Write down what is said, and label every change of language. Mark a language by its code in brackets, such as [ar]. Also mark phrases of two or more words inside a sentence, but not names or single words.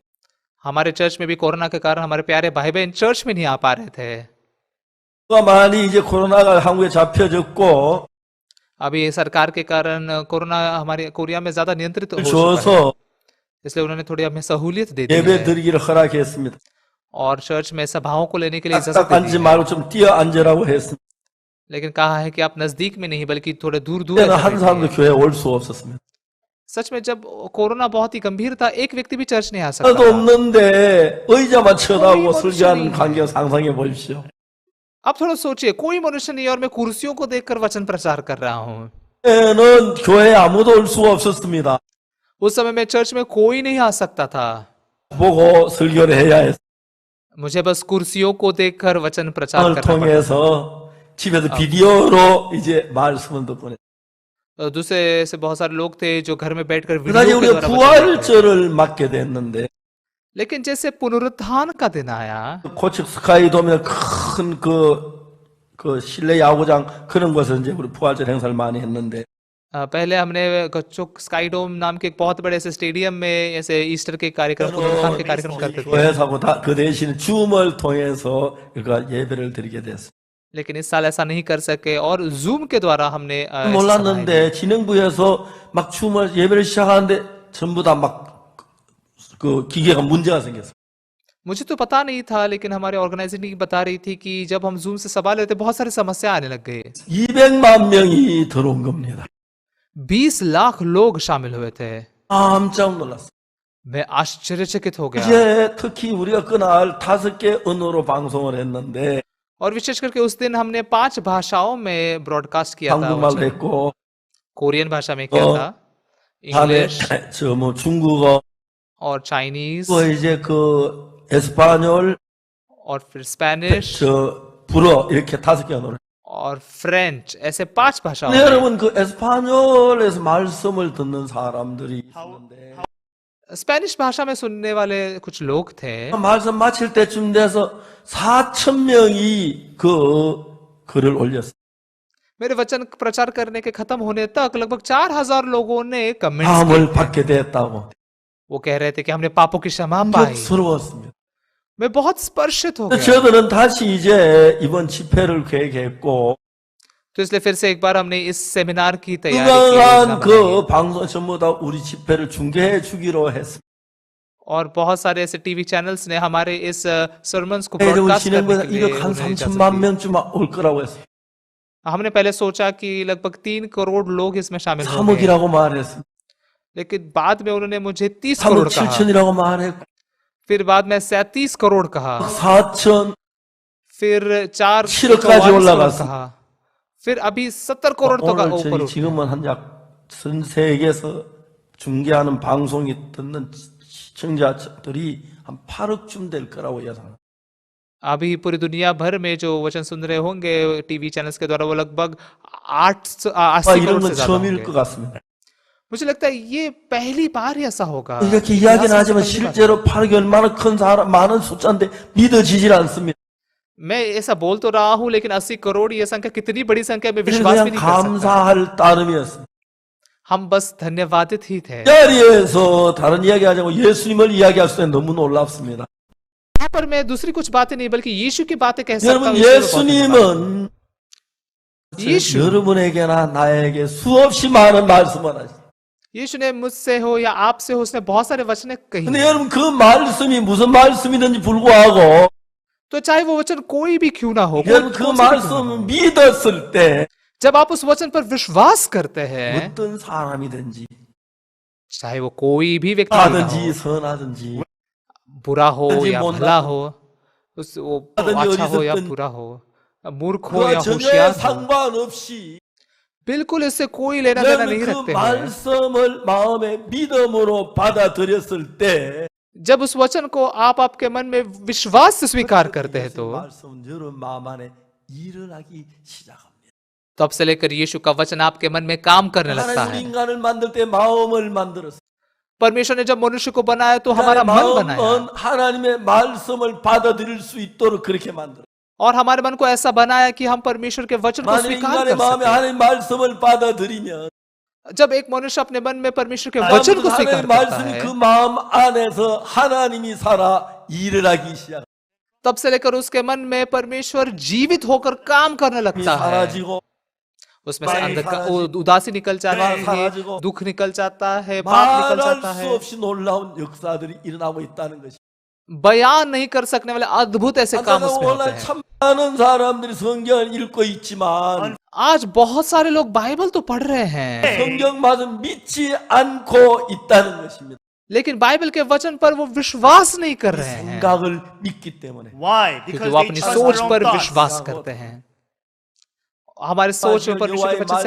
[hi] हमारे चर्च में भी कोरोना के कारण हमारे प्यारे भाई बहन चर्च में नहीं आ पा रहे थे। [ko] 많이 이제 코로나가 한국에 잡혀졌고 [hi] अभी सरकार के कारण कोरोना हमारे कोरिया में ज्यादा नियंत्रित हो चुका है, [ko] 줘서 [hi] इसलिए उन्होंने थोड़ी हमें सहूलियत दे दी [ko] 예배 [hi] है [ko] 드리기를 허락했습니다. [hi] और चर्च में सभाओं को लेने के लिए इजाजत [ko] 딱 [hi] दे [ko] 앉지 [hi] दी है। [ko] 말고 좀 뛰어 앉으라고 했습니다. [hi] लेकिन कहा है कि आप नजदीक में नहीं बल्कि थोड़े दूर दूर [ko] 그때는 [hi] ऐसा [ko] 한 사람도 [hi] बैठिए। [ko] 교회에 올 수 없었습니다. [hi] सच में जब कोरोना बहुत ही गंभीर था, एक व्यक्ति भी चर्च नहीं आ सकता [ko] 하나도 [hi] था। [ko] 없는데 의자만 쳐다보고 거의 설교하는 머리속이- 광경 상상해 보십시오. [hi] अब थोड़ा सोचिए, कोई मनुष्य नहीं और मैं कुर्सियों को देखकर वचन प्रचार कर रहा हूँ। [ko] 그때는 교회에 아무도 올 수가 없었습니다. [hi] उस समय में चर्च में कोई नहीं आ सकता था, [ko] 보고 설교를 해야 했어요. [hi] मुझे बस कुर्सियों को देखकर वचन प्रचार [ko] 을 [hi] करना पड़ता [ko] 통해서 집에서 비디오로 이제 말씀을 듣고 [hi] था। दूसरे ऐसे बहुत सारे लोग थे जो घर में बैठकर [ko] 그다음에 [hi] वीडियो के [ko] 우리가 [hi] द्वारा वचन देखते थे। [ko] 부활절을 맞게 됐는데 [hi] लेकिन जैसे पुनरुत्थान का दिन आया, [ko] 고척 스카이돔이나 큰 실내 야구장 그런 곳에서 이제 우리 부활절 행사를 많이 했는데 [hi] पहले हमने गच्चोक स्काईडोम नाम के एक बहुत बड़े ऐसे स्टेडियम में ऐसे ईस्टर के कार्यक्रम, पुनरुत्थान के कार्यक्रम करते थे। [ko] 교회사고 그 대신 줌을 통해서 그러니까 예배를 드리게 됐어요. [hi] लेकिन इस साल ऐसा नहीं कर सके और जूम के द्वारा हमने ऐसे [ko] 몰랐는데 진행부에서 막 줌을 예배를 시작하는데 전부 다 막 그 기계가 문제가 생겼어요. [hi] मुझे तो पता नहीं था, लेकिन हमारे ऑर्गेनाइजिंग बता रही थी कि जब हम जूम से सवाल लेते बहुत सारी समस्या आने लग गई। [ko] 200만 명이 들어온 겁니다. [hi] 20 लाख लोग शामिल हुए थे। [ko] 깜짝 놀랐어요. [hi] मैं आश्चर्यचकित हो गया। [ko] 이제 특히 우리가 그날 5개 언어로 방송을 했는데 [hi] और विशेष करके उस दिन हमने 5 भाषाओं में ब्रॉडकास्ट किया था। [ko] 한국말로 [hi] वचन। [ko] 했고 [hi] कोरियन भाषा में किया था, [ko] 다음에 [hi] इंग्लिश [ko] 저 중국어 [hi] और चाइनीज [ko] 또 이제 에스파뇰 [hi] और फिर स्पेनिश [ko] 불어 이렇게 5개 언어로. [hi] और फ्रेंच, ऐसे 5 भाषाओं [ko] 근데 [hi] में। [ko] 여러분 에스파뇰에서 말씀을 듣는 사람들이 있는데 [hi] स्पेनिश भाषा में सुनने वाले कुछ लोग थे। [ko] 말씀 마칠 때쯤 돼서 4,000명이 글을 올렸어요. [hi] मेरे वचन प्रचार करने के खत्म होने तक लगभग 4000 लोगों ने कमेंट्स [ko] 마음을 [hi] किए थे। [ko] 받게 됐다고. [hi] वो कह रहे थे कि हमने पापों की क्षमा पाई। [ko] 감격스러웠습니다. [hi] मैं बहुत स्पर्शित हो गया। [ko] 저들은 다시 이제 이번 집회를 계획했고 [hi] तो इसलिए फिर से एक बार हमने इस सेमिनार की तैयारी की, योजना [ko] 그간 [hi] बनाई। [ko] 방송 전부 다 우리 집회를 중계해 주기로 했습니다. [hi] और बहुत सारे ऐसे [en] TV channels [hi] ने हमारे इस सरमन्स को [ko] 우리 [hi] ब्रॉडकास्ट करने [ko] 진행보다 [hi] के लिए [ko] 1억 한 [hi] उन्हें इजाजत [ko] 3천만 [hi] दी। [ko] 명쯤 올 거라고 했어요. [hi] हमने पहले सोचा कि लगभग 3 करोड़ लोग इसमें शामिल होंगे, [ko] 3억이라고 말했습니다. [hi] लेकिन बाद में उन्होंने मुझे 30 [ko] 3억 [hi] करोड़ कहा। [ko] 7천이라고 말했고 [hi] फिर बाद में 37 करोड़ कहा। [ko] 4천 [hi] फिर 4 [ko] 7억까지 [hi] करोड़ [ko] 올라갔어. [hi] कहा। फिर अभी 70 करोड़ तो का [ko] 오늘 [hi] ऊपर [ko] 저희 [hi] उठ गया। [ko] 지금은 전 세계에서 중계하는 방송이 듣는 시청자들이 한 8억쯤 될 거라고 예상합니다. [hi] अभी पूरी दुनिया भर में जो वचन सुन रहे होंगे [en] TV channels [hi] के द्वारा वो लगभग 80 [ko] 이런 [hi] करोड़ से [ko] 건 [hi] ज्यादा [ko] 처음일 [hi] होंगे। [ko] 것 같습니다. [hi] मुझे लगता है ये पहली बार ही ऐसा होगा। [ko] 이렇게 이야기는 [hi] इतिहास में [ko] 하지만 [hi] पहली बार। [ko] 실제로 8억이 얼마나 큰 사람, 많은 숫자인데 믿어지질 않습니다. [hi] मैं ऐसा बोल तो रहा हूं, लेकिन 80 करोड़ ये संख्या कितनी बड़ी संख्या में [ko] 그냥 [hi] विश्वास भी नहीं कर सकता। [ko] 감사할 따름이었습니다. [hi] हम बस धन्यवादित ही थे। [ko] 이 자리에서 다른 이야기 하자고 예수님을 이야기할 수 있는 너무 놀랍습니다. [hi] यहाँ पर मैं दूसरी कुछ बातें नहीं बल्कि यीशु की बातें कह सकता [ko] 여러분 [hi] हूँ। यीशु में बहुत धन्यवाद। [ko] 예수님은 예수. 여러분에게나 나에게 수없이 많은 말씀을 하시죠. [hi] यीशु ने मुझसे हो या आपसे हो, उसने बहुत सारे वचन कही [ko] 근데 [hi] हैं। [ko] 여러분 그 말씀이 무슨 말씀이든지 불구하고 [hi] तो चाहे वो वचन कोई भी क्यों ना हो, [ko] 여러분 그 [hi] कौन सा भी क्यों ना [ko] 말씀 [hi] हो, [ko] 믿었을 때 [hi] जब आप उस वचन पर विश्वास करते हैं, [ko] 어떤 사람이든지 [hi] चाहे वो कोई भी व्यक्ति क्यों ना [ko] 하든지 [hi] हो, [ko] 선하든지 [hi] बुरा हो [ko] 하든지 [hi] या [ko] 못나든지 [hi] भला हो, वो [ko] 하든지 [hi] अच्छा हो या [ko] 어리석든 [hi] बुरा हो, मूर्ख हो [ko] 그와 [hi] या [ko] 전혀 [hi] होशियार हो, [ko] 상관없이 [hi] बिल्कुल इससे कोई लेना देना [ko] 여러분 [hi] नहीं [ko] 그 [hi] रखते हैं। [ko] 말씀을 마음에 믿음으로 받아들였을 때 [hi] जब उस वचन को आप आपके मन में विश्वास से स्वीकार करते हैं, [ko] 그 [hi] तो [ko] 말씀은 여러분 마음 안에 일어나기 시작합니다. [hi] तब से लेकर यीशु का वचन आपके मन में काम करने लगता [ko] 하나님 [hi] है। [ko] 인간을 만들 때 마음을 만들었어요. [hi] परमेश्वर ने जब मनुष्य को बनाया तो हमारा मन बनाया, [ko] 마음은 하나님의 말씀을 받아들일 수 있도록 그렇게 만들어요. [hi] और हमारे मन को ऐसा बनाया कि हम परमेश्वर के वचन को [ko] 만약 [hi] स्वीकार [ko] 인간의 [hi] कर [ko] 마음에 [hi] सकें। [ko] 하나님 말씀을 받아들이면 [hi] जब एक मनुष्य अपने मन में परमेश्वर के वचन को [ko] 하나님 [hi] स्वीकार करता [ko] 말씀이 [hi] है, [ko] 그 마음 안에서 하나님이 살아 일을 하기 시작. [hi] तब से लेकर उसके मन में परमेश्वर जीवित होकर काम करने लगता है। [ko] 사라지고 [hi] उसमें से बाई अंदर का साराजि고, उदासी निकल जाती है, साराजि고, दुख निकल जाता है, पाप निकल [ko] 말할 [hi] जाता [ko] 수 [hi] है। [ko] 없이 놀라운 역사들이 일어나고 있다는 것이. [hi] बयान नहीं कर सकने वाले अद्भुत ऐसे काम [ko] 안타까운 [hi] उसमें होते [ko] 오늘 [hi] हैं। [ko] 참 많은 사람들이 성경을 읽고 있지만 [hi] आज बहुत सारे लोग बाइबल तो पढ़ रहे हैं, [ko] 성경마저 믿지 않고 있다는 것입니다. [hi] लेकिन बाइबल के वचन पर वो विश्वास नहीं कर रहे हैं, [ko] 생각을 믿기 때문에. [en] Why? [hi] क्योंकि [en] Because [hi] वो [en] they [hi] अपनी [en] trust [hi] सोच [en] their own [hi] पर [en] thoughts. [hi] विश्वास करते हैं। हमारे सोच में परमेश्वर के वचन से